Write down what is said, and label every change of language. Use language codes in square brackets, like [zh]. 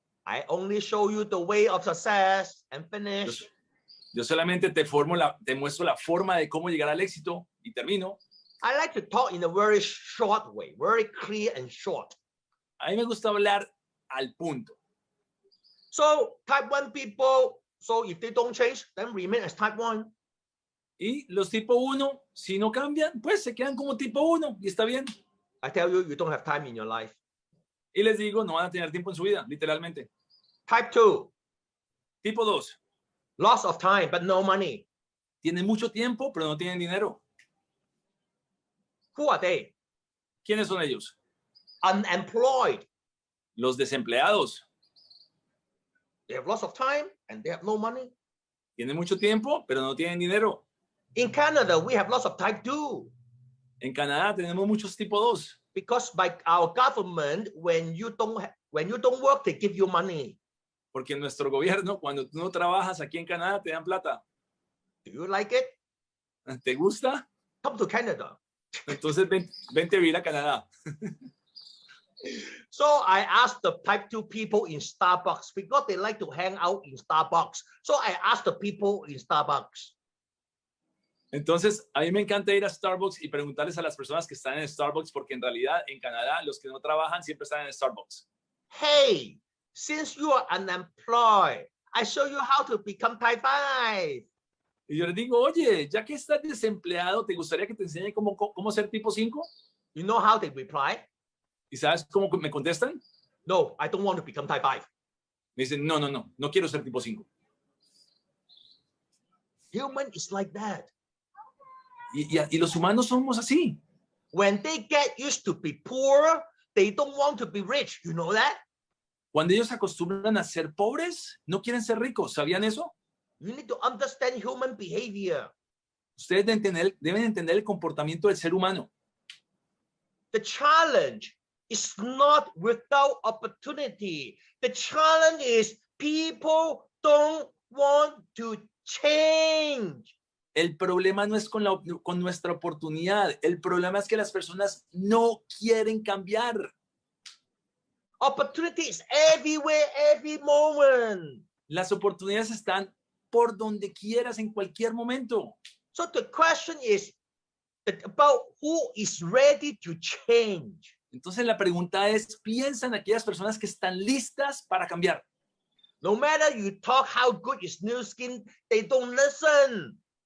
[en] I only show you the way of success and finish. [es] Yo solamente te muestro la forma de cómo llegar al éxito y termino. [en] I like to talk in a very short way, very clear and short. [es] A mí me gusta hablar al punto. [en] So type 1 people, so if they don't change, then remain as type 1. [es] Y los tipo 1, si no cambian, pues se quedan como tipo 1 y está bien. [en] I tell you, you don't have time in your life. [es] Y les digo, no van a tener tiempo en su vida, literalmente. [en] Type 2. [es] Tipo 2. [en] Lots of time, but no money. [es] Tienen mucho tiempo, pero no tienen dinero. [en] Who are they? [es] ¿Quiénes son ellos? [en] Unemployed. [es] Los desempleados. [en] They have lots of time and they have no money. [es] Tienen mucho tiempo, pero no tienen dinero. [en] In Canada, we have lots of type 2. [es] En Canadá tenemos muchos tipo 2. [en] Because by our government, when you don't work, they give you money. [es] Porque nuestro gobierno, cuando tú no trabajas aquí en Canadá, te dan plata. [en] Do you like it? [es] ¿Te gusta? [en] Come to Canada. [es] Entonces vente a vivir a Canadá. [en] So I asked the type 2 people in Starbucks because they like to hang out in Starbucks. So I asked the people in Starbucks. [es] Entonces, a mí me encanta ir a Starbucks y preguntarles a las personas que están en Starbucks, porque en realidad en Canadá los que no trabajan siempre están en Starbucks. [en] Hey, since you are unemployed, I show you how to become type 5. [es] Y yo les digo, oye, ya que estás desempleado, ¿te gustaría que te enseñe cómo ser tipo 5? [en] You know how they reply? [es] ¿Y sabes cómo me contestan? [en] No, I don't want to become type 5. [es] Me dicen, no quiero ser tipo 5. [en] Human is like that. [es] Y los humanos somos así. [en] When they get used to be poor, they don't want to be rich. You know that? [es] Cuando ellos se acostumbran a ser pobres, no quieren ser ricos. ¿Sabían eso? [en] You need to understand human behavior. [es] Ustedes deben entender el comportamiento del ser humano. [en] The challenge is not without opportunity. The challenge is people don't want to change. [es] El problema no es con nuestra oportunidad. El problema es que las personas no quieren cambiar. [en] Opportunity is everywhere, every moment. [es] Las oportunidades están por donde quieras en cualquier momento. [en] So the question is about who is ready to change. [es] Entonces la pregunta es, ¿piensan aquellas personas que están listas para cambiar? [en] No matter you talk how good is new skin, they don't listen.